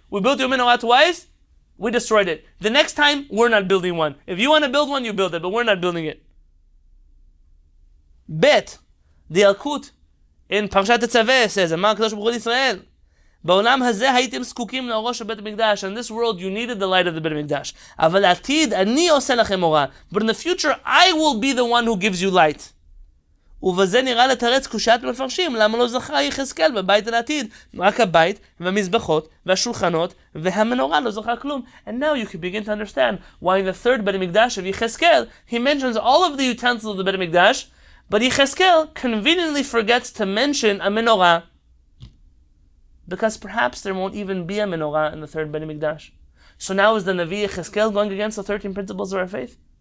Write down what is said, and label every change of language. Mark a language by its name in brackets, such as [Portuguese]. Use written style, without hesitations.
[English] We built your menorah twice, we destroyed it. The next time, we're not building one. If you want to build one, you build it, but we're not building it. Bet, the Yalkut, in Parshat Tetzaveh says, [Hebrew] Amar HaKadosh Baruch Hu Yisrael, בעולם הזה הייתם זקוקים לאורו של בית המקדש. [English] In this world you needed the light of the בית המקדש. [Hebrew] אבל לעתיד אני עושה לכם אורה. [English] But in the future I will be the one who gives you light. [Hebrew] ובזה נראה לתרץ קושת מפרשים. למה לא זכה יחזקאל בבית לעתיד? רק הבית והמזבחות והשולחנות והמנורה לא זכה כלום. [English] And now you can begin to understand why in the third בית המקדש of יחזקאל he mentions all of the utensils of the בית המקדש, but יחזקאל conveniently forgets to mention a menorah. Because perhaps there won't even be a menorah in the third Beit HaMikdash. So now is the Navi Yechezkel going against the 13 principles of our faith?